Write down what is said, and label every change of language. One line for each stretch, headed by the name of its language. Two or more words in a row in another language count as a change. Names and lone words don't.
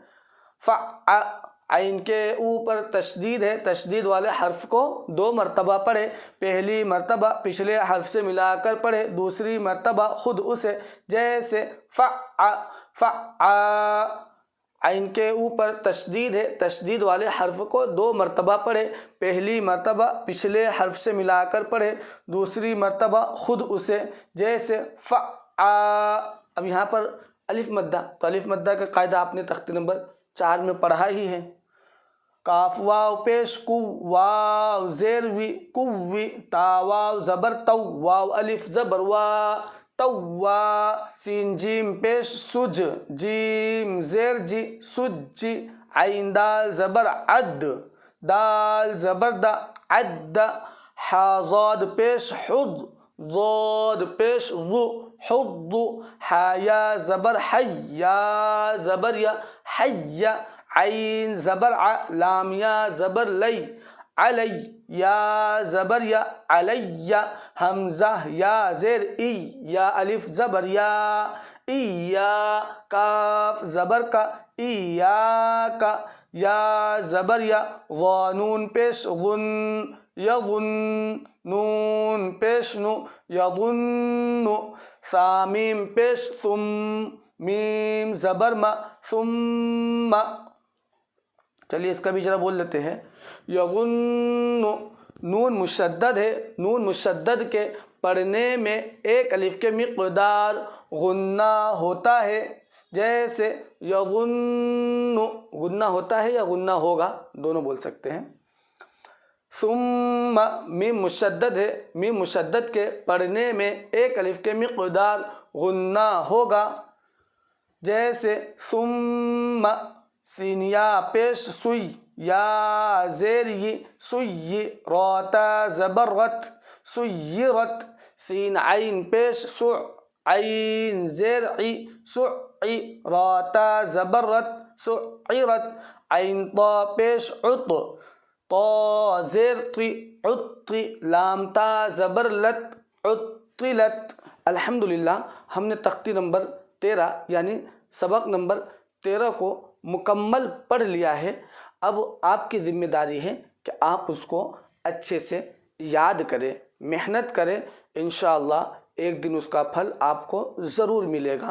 Urdu: فا ع، عین کے اوپر تشدید ہے، تشدید والے حرف کو 2 مرتبہ پڑھے، پہلی مرتبہ پچھلے حرف سے ملا کر پڑھے، دوسری مرتبہ خود اسے، جیسے فا ع فا ع، عین کے اوپر تشدید ہے، تشدید والے حرف کو 2 مرتبہ پڑھے، پہلی مرتبہ پچھلے حرف سے ملا کر پڑھے، دوسری مرتبہ خود اسے، جیسے فا ع۔ اب یہاں پر الف مدہ، تو الف مدہ کا قاعدہ آپ نے تختی نمبر 4 میں پڑھا ہی ہے۔ کاف واو پیش کو واو زیر وی کوی تا واو زبر تو واو الف زبر وا توا سین جیم پیش سج جیم زیر جی سجی عین دال زبر عد دال زبر دا عد حا ضاد پیش حض ضاد پیش ضو حض حا یا زبر حی یا زبر یا حی عین زبر ع لام یا زبر لی علی یا زبر یا علی حمزہ یا زیر ای یا الف زبر یا ای یا کاف زبر کا ای یا یا زبر یا نون پیش غن یظن نون پیش نو یظن سامیم پیش ثم میم زبر ما ثم۔ چلیے اس کا بھی ذرا بول لیتے ہیں۔ یظن نون مشدد ہے، نون مشدد کے پڑھنے میں ایک الف کے مقدار غنہ ہوتا ہے، جیسے یظن غنہ ہوتا ہے یا غنہ ہوگا، دونوں بول سکتے ہیں۔ ثم میم مشدد ہے، میم مشدد کے پڑھنے میں ایک الف کے مقدار غنہ ہوگا، جیسے ثم سین یا پیش سوئی یا زیر ی سوئی روتا زبر رت سیرت سین عین پیش سع عین زیر عی سعی را تا زبر رت سعرت عین طا پیش عط طا زیر طی عطی لام تا زبر لت عطلت۔ الحمدللہ ہم نے تختی نمبر 13 یعنی سبق نمبر 13 کو مکمل پڑھ لیا ہے۔ اب آپ کی ذمہ داری ہے کہ آپ اس کو اچھے سے یاد کریں، محنت کریں، انشاءاللہ ایک دن اس کا پھل آپ کو ضرور ملے گا۔